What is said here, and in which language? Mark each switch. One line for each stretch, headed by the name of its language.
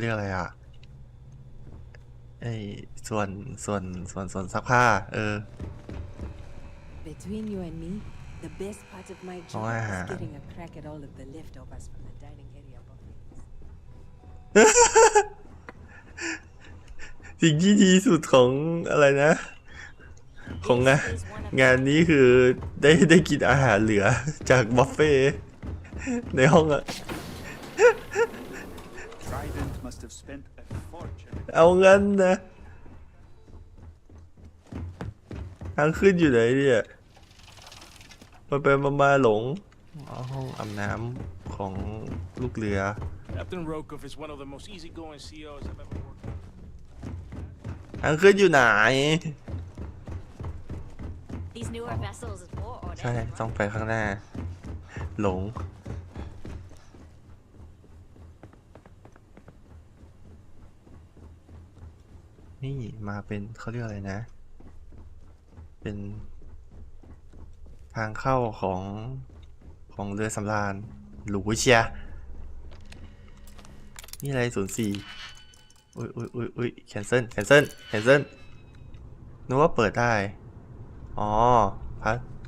Thai: เรียกอะไรอ่ะไอ้ส่วนซักผ้า
English: Between you and me, the best part of my job Wow. is getting a crack at all of the leftovers from the dining area buffets.
Thai: สิ่งที่ดีสุดของอะไรนะ ของงานนี้คือได้กินอาหารเหลือจากบุฟเฟ่ต์ในห้องอะ
English: Trident must have spent a fortune.
Thai: เอางั้นนะทางขึ้นอยู่ไหนเนี่ยไปมาหลงห้องอาบน้ำของลูกเรือ
English: Captain Rokov is one of the most easygoing CEOs I've ever worked under.
Thai: ทางขึ้นอยู่ไหน
English: These newer vessels is more order.
Thai: ใช่ต้องไปข้างหน้า หลง นี่มาเป็นเขาเรียกอะไรนะ เป็นทางเข้าของเรือสำราญหรูเชียนี่อะไร04อุ้ยแคนเซิลนึกว่าเปิดได้ อ๋อพัด